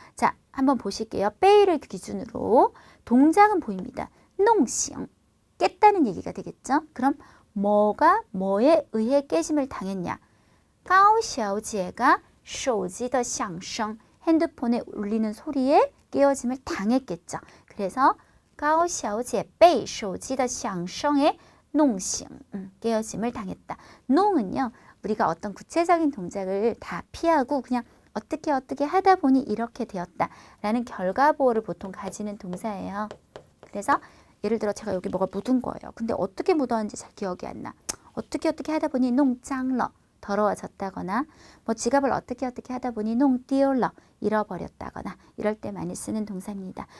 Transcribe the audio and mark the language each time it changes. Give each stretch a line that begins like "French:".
Korean: 자, 한번 보실게요. 베이를 기준으로 동작은 보입니다. 농싱, 깼다는 얘기가 되겠죠. 그럼 뭐가 뭐에 의해 깨짐을 당했냐.
Chinese: 高小姐
Korean: 가
Chinese: 手机的响声
Korean: 핸드폰에 울리는 소리에 깨어짐을 당했겠죠. 그래서
Chinese: 高小姐被手机的响声
Korean: 에
Chinese: 弄醒
Korean: 깨어짐을 당했다. 농은요. 우리가 어떤 구체적인 동작을 다 피하고 그냥 어떻게 하다 보니 이렇게 되었다라는 결과보호를 보통 가지는 동사예요. 그래서 예를 들어 제가 여기 뭐가 묻은 거예요. 근데 어떻게 묻었는지 잘 기억이 안 나. 어떻게 하다 보니
Chinese: 弄脏了
Korean: 더러워졌다거나 뭐 지갑을 어떻게 하다 보니
Chinese: 弄丢了
Korean: 잃어버렸다거나 이럴 때 많이 쓰는 동사입니다.